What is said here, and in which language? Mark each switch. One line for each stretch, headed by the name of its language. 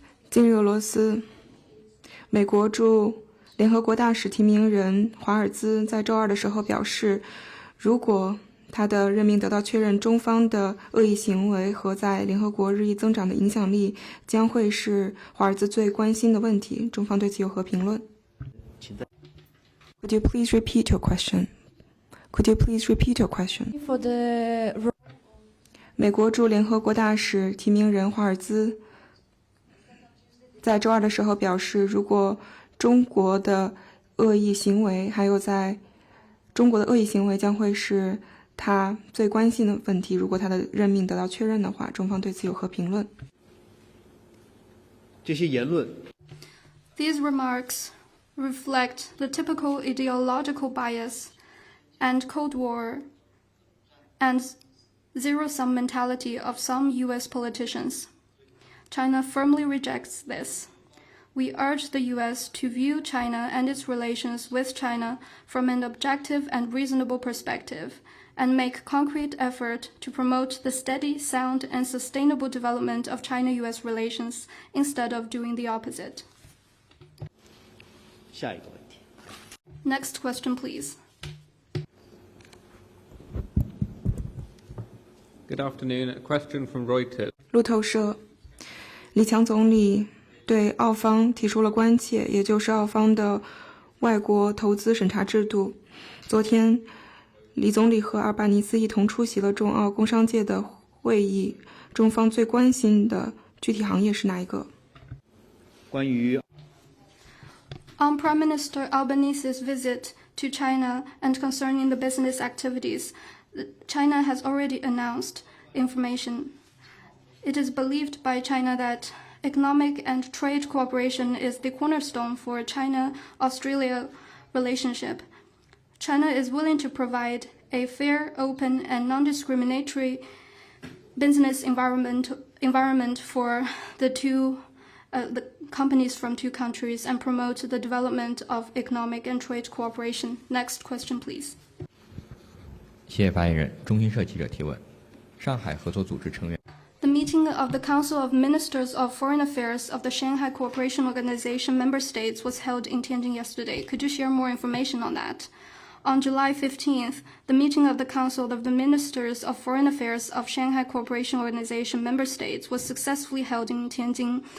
Chinese: 近日，俄罗斯美国驻联合国大使提名人华尔兹在周二的时候表示，如果他的任命得到确认，中方的恶意行为和在联合国日益增长的影响力将会是华尔兹最关心的问题。中方对此有何评论？
English: Could you please repeat your question? Could you please repeat your question? For the
Chinese: 美国驻联合国大使提名人华尔兹在周二的时候表示，如果中国的恶意行为，还有在中国的恶意行为将会是他最关心的问题。如果他的任命得到确认的话，中方对此有何评论？这些言论
English: These remarks reflect the typical ideological bias and Cold War and zero-sum mentality of some U.S. politicians. China firmly rejects this. We urge the U.S. to view China and its relations with China from an objective and reasonable perspective, and make concrete effort to promote the steady, sound, and sustainable development of China-U.S. relations instead of doing the opposite.
Chinese: 下一个问题。
English: Next question, please. Good afternoon. A question from Reuters.
Chinese: 路透社，李强总理对澳方提出了关切，也就是澳方的外国投资审查制度。昨天，李总理和阿尔巴尼斯一同出席了中澳工商界的会议，中方最关心的具体行业是哪一个？关于
English: On Prime Minister Albaneses' visit to China and concerning the business activities, China has already announced information. It is believed by China that economic and trade cooperation is the cornerstone for China-Australia relationship. China is willing to provide a fair, open, and non-discriminatory business environment for the companies from two countries and promote the development of economic and trade cooperation. Next question, please.
Chinese: 谢谢发言人。中新社记者提问：上海合作组织成员。
English: The meeting of the Council of Ministers of Foreign Affairs of the Shanghai Cooperation Organization member states was held in Tianjin yesterday. Could you share more information on that? On July 15th, the meeting of the Council of the Ministers of Foreign Affairs of Shanghai Cooperation Organization member states was successfully held in Tianjin.